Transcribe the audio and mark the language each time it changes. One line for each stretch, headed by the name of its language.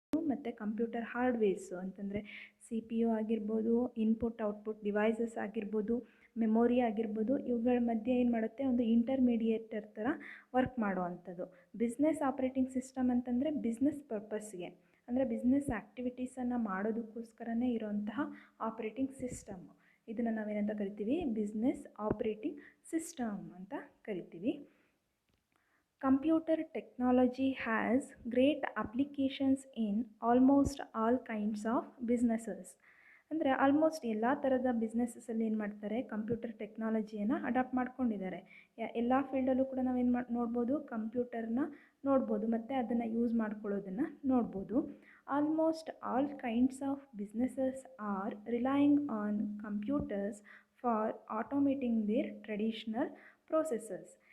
Kannada: ಮತ್ತು ಕಂಪ್ಯೂಟರ್ ಹಾರ್ಡ್ವೇರ್ಸು ಅಂತಂದರೆ C P U ಆಗಿರ್ಬೋದು, ಇನ್ಪುಟ್ ಔಟ್ಪುಟ್ ಡಿವೈಸಸ್ ಆಗಿರ್ಬೋದು, ಮೆಮೊರಿ ಆಗಿರ್ಬೋದು, ಇವುಗಳ ಮಧ್ಯೆ ಏನು ಮಾಡುತ್ತೆ, ಒಂದು ಇಂಟರ್ಮೀಡಿಯೇಟರ್ ಥರ ವರ್ಕ್ ಮಾಡೋ ಅಂಥದ್ದು. ಬಿಸ್ನೆಸ್ ಆಪ್ರೇಟಿಂಗ್ ಸಿಸ್ಟಮ್ ಅಂತಂದರೆ ಬಿಸ್ನೆಸ್ ಪರ್ಪಸ್ಗೆ, ಅಂದರೆ ಬಿಸ್ನೆಸ್ ಆ್ಯಕ್ಟಿವಿಟೀಸನ್ನು ಮಾಡೋದಕ್ಕೋಸ್ಕರನೇ ಇರೋಂತಹ ಆಪ್ರೇಟಿಂಗ್ ಸಿಸ್ಟಮ್. ಇದನ್ನು ನಾವೇನಂತ ಕರಿತೀವಿ, ಬಿಸ್ನೆಸ್ ಆಪ್ರೇಟಿಂಗ್ ಸಿಸ್ಟಮ್ ಅಂತ ಕರಿತೀವಿ.
English: Computer technology has great applications in almost all kinds of businesses.
Kannada: ಅಂದರೆ ಆಲ್ಮೋಸ್ಟ್ ಎಲ್ಲ ಥರದ ಬಿಸ್ನೆಸ್ಸಲ್ಲಿ ಏನು ಮಾಡ್ತಾರೆ, ಕಂಪ್ಯೂಟರ್ ಟೆಕ್ನಾಲಜಿಯನ್ನು ಅಡಾಪ್ಟ್ ಮಾಡ್ಕೊಂಡಿದ್ದಾರೆ. ಎಲ್ಲ ಫೀಲ್ಡಲ್ಲೂ ಕೂಡ ನಾವೇನು ನೋಡ್ಬೋದು, ಕಂಪ್ಯೂಟರ್ನ ನೋಡ್ಬೋದು ಮತ್ತು ಅದನ್ನು ಯೂಸ್ ಮಾಡ್ಕೊಳ್ಳೋದನ್ನು ನೋಡ್ಬೋದು.
English: Almost all kinds of businesses are relying on computers for automating their traditional processes.